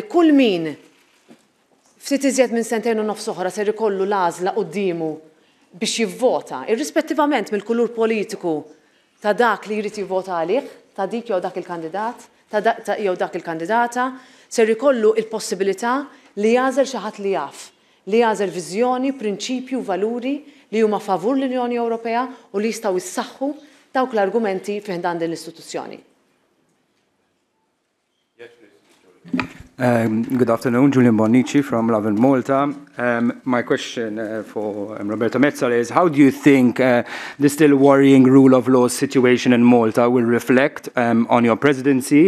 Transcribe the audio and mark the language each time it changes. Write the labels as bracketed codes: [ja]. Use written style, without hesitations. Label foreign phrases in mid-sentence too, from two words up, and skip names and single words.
[mt] kull min ftit iżjed minn sentejn u nofs oħra ser ikollu l-għażla qudiemu biex jivvota, irrispettivament mill-kulur politiku ta' dak li jrid jivvota għalih, ta' dik jew dak il-kandidat, jew dak il-kandidata, ser ikollu il-possibilità li jażel xi ħadd li jaf, li jażel viżjoni, prinċipju, valuri li huma favur l-Unjoni Ewropea u li jistgħu jissaħħu dawk l-argumenti fih dan din l-istituzzjoni. [en] Good afternoon, Julian Bonnici from Love in Malta. My question for Roberta Metsola is, how do you think the still worrying rule of law situation in Malta will reflect on your presidency?